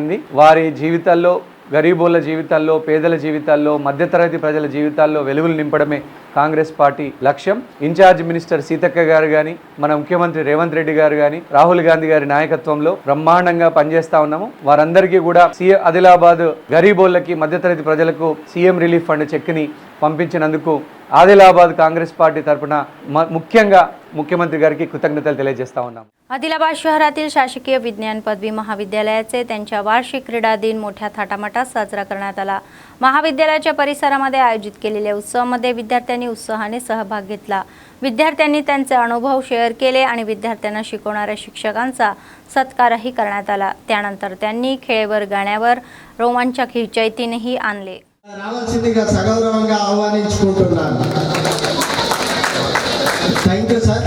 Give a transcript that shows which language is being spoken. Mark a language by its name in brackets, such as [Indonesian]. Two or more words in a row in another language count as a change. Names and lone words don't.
[Telugu] వారి జీవితాల్లో గరీబోళ్ళ జీవితాల్లో, పేదల జీవితాల్లో, మధ్యతరగతి ప్రజల జీవితాల్లో వెలుగులు నింపడమే కాంగ్రెస్ పార్టీ లక్ష్యం. ఇన్ఛార్జ్ మినిస్టర్ సీతక్క గారు కానీ, మన ముఖ్యమంత్రి రేవంత్ రెడ్డి గారు కానీ, రాహుల్ గాంధీ గారి నాయకత్వంలో బ్రహ్మాండంగా పనిచేస్తా ఉన్నాము. వారందరికీ కూడా ఆదిలాబాద్ గరీబోళ్ళకి, మధ్యతరగతి ప్రజలకు [English] CM relief fund [Telugu] చెక్ని పంపించినందుకు ఆదిలాబాద్ కాంగ్రెస్ పార్టీ తరఫున मुख्యంగా मुख्यमंत्री गाరికి कृतज्ञतలు తెలియజేస్తా ఉన్నాం. [Marathi] आदिलाबाद शहरातील शासकीय विज्ञान पदवी महाविद्यालयाचे त्यांच्या वार्षिक क्रीडा दिन मोठ्या थाटामाटात साजरा करण्यात आला. महाविद्यालयाच्या परिसरामध्ये आयोजित केलेल्या उत्सवामध्ये विद्यार्थ्यांनी उत्साहाने सहभाग घेतला. विद्यार्थ्यांनी त्यांचे अनुभव शेअर केले आणि विद्यार्थ्यांना शिकवणाऱ्या शिक्षकांचा सत्कारही करण्यात आला. त्यानंतर त्यांनी खेळेवर गाण्यावर रोमांचक हिचैतीनेही आणले. [Telugu] రావాల్సిందిగా సగౌరవంగా ఆహ్వానించుకుంటున్నాను. [English] థ్యాంక్ యూ సార్.